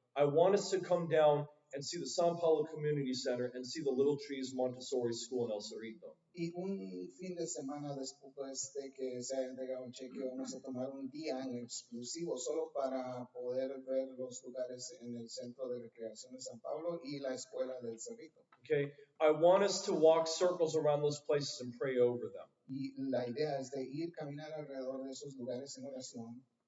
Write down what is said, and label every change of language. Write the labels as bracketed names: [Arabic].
[English] I want us to come down and see the San Paulo Community Center and see the Little Trees Montessori School in El Cerrito. [Spanish] Y un fin de semana después de que se haya entregado el cheque, vamos a tomar un día en exclusivo solo para poder ver los lugares en el Centro de Recreación de San Pablo y la Escuela del Cerrito. [English] Okay, I want us to walk circles around those places and pray over them. [Spanish] Y la idea es de ir caminar alrededor de esos lugares en oración.